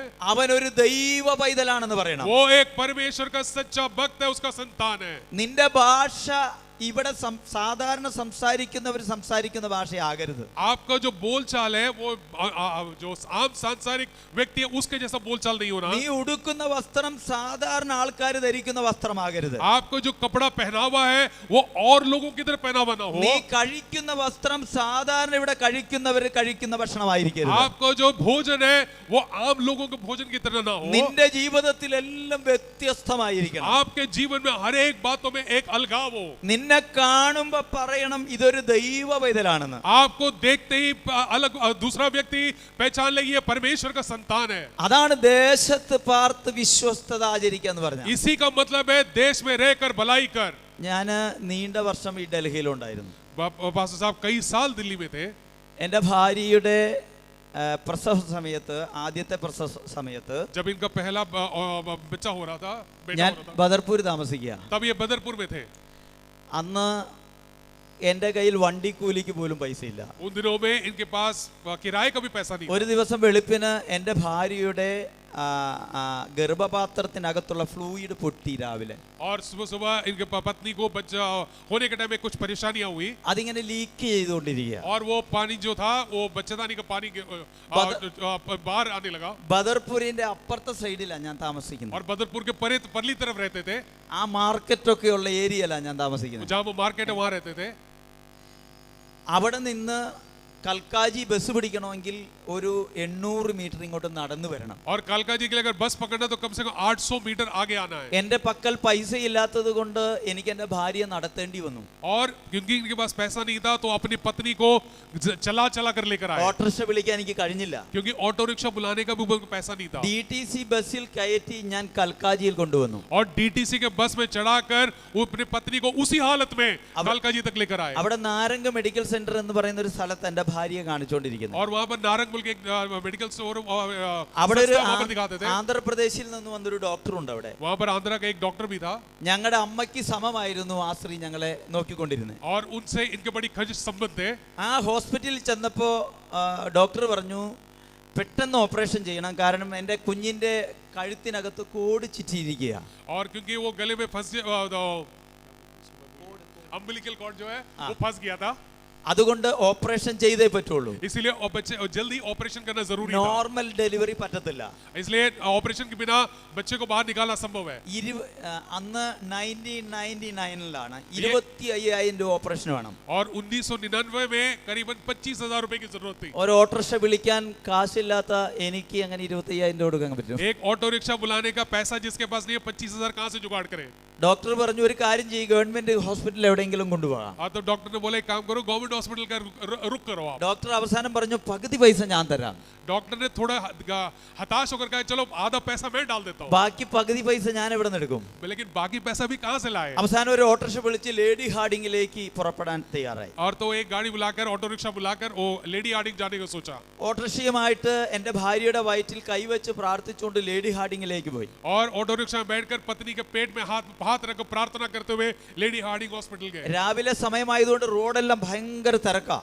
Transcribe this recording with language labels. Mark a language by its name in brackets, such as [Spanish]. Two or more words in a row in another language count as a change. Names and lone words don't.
[Malayalam] അവൻ ഒരു ദൈവ പൈതലാണെന്ന് പറയണം. [Hindi] वो एक परमेश्वर का सच्चा भक्त है, उसका संतान है. [Malayalam] നിന്റെ ഭാഷ ഇവിടെ സാധാരണ സംസാരിക്കുന്നവർ സംസാരിക്കുന്ന ഭാഷയാകരുത്. [Hindi] आपका जो बोलचाल है वो जो आम सांसारिक व्यक्ति है उसके जैसा बोलचाल नहीं होना. [Malayalam] നീ ഉടുക്കുന്ന വസ്ത്രം സാധാരണ ആൾക്കാർ ധരിക്കുന്ന വസ്ത്രമാകരുത്. [Hindi] आपको जो कपड़ा पहनावा है वो और लोगों की तरह पहनावा ना हो. [Malayalam] നീ കഴിക്കുന്ന വസ്ത്രം സാധാരണ ഇവിടെ കഴിക്കുന്നവർ കഴിക്കുന്ന ഭക്ഷണമായിരിക്കരുത്. [Hindi] आपको जो भोजन है वो आम लोगों के भोजन की तरह ना हो. [Malayalam] നിന്റെ ജീവിതത്തിലെല്ലാം വ്യത്യസ്തമായിരിക്കണം. [Hindi] आपके जीवन में हर एक बातों में एक अलगाव हो. [Malayalam] നിന്നെ കാണുമ്പോ പറയണം ഇതൊരു ദൈവ പൈതലാണെന്ന്. [Hindi] आपको देखते ही अलग दूसरा व्यक्ति पहचान ले ये परमेश्वर का संतान है. [Malayalam] അതാണ് ദേശത്ത് പാർത്ത് വിശ്വസ്തത ആചരിക്കുക എന്ന് പറഞ്ഞത്. [Hindi] इसी का मतलब है देश में रहकर भलाई कर. [Malayalam] ഞാൻ നീണ്ട വർഷം ഈ ഡൽഹിയിലുണ്ടായിരുന്നു. [Hindi] पास्टर साहब कई साल दिल्ली में थे. [Malayalam] എൻ്റെ ഭാര്യയുടെ പ്രസവ സമയത്ത്, ആദ്യത്തെ പ്രസവ സമയത്ത് [Hindi] जब इनका पहला बच्चा हो रहा था, बेटा [Malayalam] ഞാൻ [Hindi] हो रहा था, [Malayalam] ബദർപൂർ താമസിക്കുക. [Hindi] तब ये बदरपुर में थे. [Malayalam] അന്ന് എൻ്റെ കയ്യിൽ വണ്ടിക്കൂലിക്ക് പോലും പൈസ ഇല്ല. [Hindi] उन दिनों में इनके पास किराए का भी पैसा नहीं. [Malayalam] ഒരു ദിവസം വെളുപ്പിന് എൻ്റെ ഭാര്യയുടെ ഗർഭപാത്രത്തിനകത്തുള്ള ഫ്ലൂയിഡ് പൊട്ടി രാവിലെ. [Hindi] और सुबह सुबह इनके पत्नी को बच्चा होने के टाइम में कुछ परेशानियां हुई [Malayalam] അതിങ്ങനെ ലീക്ക് ചെയ്തുകൊണ്ടിരിക്കുക. [Hindi] और वो पानी जो था वो बच्चेदानी का पानी बाहर आने लगा. [Malayalam] ബദർപൂരിന്റെ അപ്പുറത്തെ സൈഡിലാണ് ഞാൻ താമസിക്കുന്നത്. [Hindi] और बदरपुर के परली तरफ रहते थे. [Malayalam] ആ മാർക്കറ്റൊക്കെ ഉള്ള ഏരിയയിലാണ് ഞാൻ താമസിക്കുന്നത്. [Hindi] जहाँ वो मार्केट है वहाँ रहते थे. [Malayalam] അവിടെ നിന്ന് കൽക്കാജി ബസ് പിടിക്കണമെങ്കിൽ ഒരു 800 മീറ്റർ ഇങ്ങോട്ട് നടന്നു വരണം. [Hindi] और कालकाजी के लिए अगर बस पकड़ना तो कम से कम 800 मीटर आगे आना है. [Malayalam] എന്റെ പക്കൽ പൈസ ഇല്ലാത്തത് കൊണ്ട് എനിക്ക് എന്റെ ഭാര്യയെ നടത്തേണ്ടി വന്നു. [Hindi] और क्योंकि इनके पास पैसा नहीं था तो अपनी पत्नी को चला कर लेकर आए. [Malayalam] ഓട്ടോറിക്ഷ വിളിക്കാൻ എനിക്ക് കഴിഞ്ഞില്ല. [Hindi] क्योंकि ऑटो रिक्शा बुलाने का भी उनको पैसा नहीं था. [Malayalam] DTC ബസ്സിൽ കയറ്റി ഞാൻ കൽക്കാജിയിൽ കൊണ്ടുവന്നു. [Hindi] और DTC के बस में चढ़ाकर वो अपनी पत्नी को उसी हालत में कालकाजी तक लेकर आए. [Malayalam] അവിടെ നാരംഗ മെഡിക്കൽ സെന്റർ എന്ന് പറയുന്ന ഒരു സ്ഥലത്ത് എന്റെ ഭാര്യയെ കാണിച്ചുകൊണ്ടിരിക്കുന്നു. [Hindi] और वहां पर नारंगपुर के [English] medical store [Malayalam] അവിടെ ഒരു [Hindi] दिखाते थे. [Malayalam] ആന്ധ്രാപ്രദേശിൽ നിന്ന് വന്നൊരു ഡോക്ടർ ഉണ്ട് അവിടെ. [Hindi] वहां पर आंध्रा का एक डॉक्टर भी था. [Malayalam] ഞങ്ങളുടെ അമ്മയ്ക്ക് സമമായിരുന്നു ആ സ്ത്രീ ഞങ്ങളെ നോക്കിക്കൊണ്ടിരുന്നത്. [Hindi] और उनसे इनके बड़ी खज संबंध थे. [Malayalam] ആ ഹോസ്പിറ്റലിൽ ചെന്നപ്പോൾ ഡോക്ടർ പറഞ്ഞു പെട്ടെന്ന് ഓപ്പറേഷൻ ചെയ്യണം, കാരണം എൻ്റെ കുഞ്ഞിൻ്റെ കഴുത്തിനകത്ത് കോട് ചുറ്റിയിരിക്കുക. [Hindi] और क्योंकि वो गले में फंस [English] umbilical cord [Hindi] जो है वो फंस गया था. [Malayalam] അതുകൊണ്ട് ഓപ്പറേഷൻ ചെയ്തേ പറ്റുള്ളൂ. [Hindi] इसीलिए बच्चे जल्दी ऑपरेशन करना जरूरी था. [English] normal delivery [Malayalam] പറ്റത്തില്ല. [Hindi] इसलिए ऑपरेशन के बिना बच्चे को बाहर निकालना संभव है. [Malayalam] അന്ന് 1999 25,000 രൂപ ഓപ്പറേഷൻ വേണം. [Hindi] और 1999 में करीबन 25,000 रुपए की जरूरत थी. [Malayalam] ഒരു ഓട്ടോറിക്ഷ വിളിക്കാൻ കാശില്ലാത്ത എനിക്ക് അങ്ങനെ 25,000 രൂപ കൊടുക്കാൻ പറ്റും? [Hindi] एक ऑटो रिक्शा बुलाने का पैसा जिसके पास नहीं है 25,000 कहाँ से जुगाड़ करे. [Malayalam] ഡോക്ടർ പറഞ്ഞു ഒരു കാര്യം ചെയ്യ്, [English] government hospital [Malayalam] എവിടെയെങ്കിലും കൊണ്ടുപോകാം. [Hindi] तो डॉक्टर ने बोला एक काम करो [English] government hospital [Hindi] का रुक करो आप. [Malayalam] ഡോക്ടർ അവസാനം പറഞ്ഞു പകുതി പൈസ ഞാൻ തരാം. [Hindi] डॉक्टर ने थोड़ा हताश होकर कहा चलो आधा पैसा मैं डाल देता हूँ. [Malayalam] ബാക്കി പകുതി പൈസ ഞാൻ എവിടെ നിന്ന് എടുക്കും? [Hindi] लेकिन बाकी पैसा भी कहाँ से लाए. [Malayalam] അവസാനം ഒരു ഓട്ടോറിക്ഷ വിളിച്ച് ലേഡി ഹാർഡിംഗിലേക്ക് പുറപ്പെടാൻ തയ്യാറായി. [Hindi] और तो एक गाड़ी बुलाकर ऑटो रिक्शा बुलाकर वो लेडी हार्डिंग जाने को सोचा. [Malayalam] ഓട്ടോറിക്ഷയുമായിട്ട് എൻ്റെ ഭാര്യയുടെ വയറ്റിൽ കൈവച്ച് പ്രാർത്ഥിച്ചുകൊണ്ട് ലേഡി ഹാർഡിംഗിലേക്ക് പോയി. [Hindi] और ऑटो रिक्शा में बैठकर पत्नी के पेट में हाथ रखकर प्रार्थना करते हुए लेडी हार्डिंग हॉस्पिटल गए. [Malayalam] രാവിലെ സമയമായതുകൊണ്ട് റോഡെല്ലാം ഭയങ്കര തിരക്കാ.